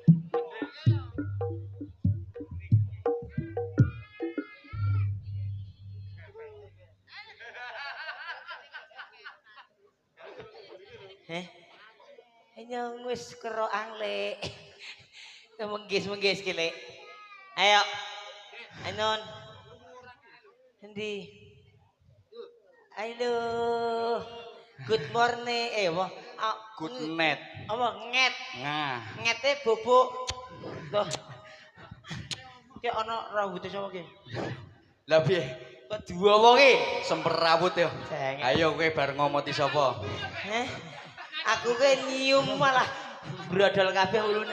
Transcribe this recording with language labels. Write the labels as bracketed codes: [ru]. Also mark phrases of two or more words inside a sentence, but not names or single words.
[jv] Heh. Nyong wis kerokan le. Menggis-menggis ki le. Ayo. Anon. Endi? Halo. [en] Good morning. Apa? Good night. [jv] Apa nget? Nah, Ngete bubuk. Loh. Ki ana rambute sapa ki? lah piye? Kok dua wong ki? Semper rambut ya. Jengek. Ayo kowe bar ngomoti sapa? Heh. Aku ke nyium malah brodol kabeh ulune.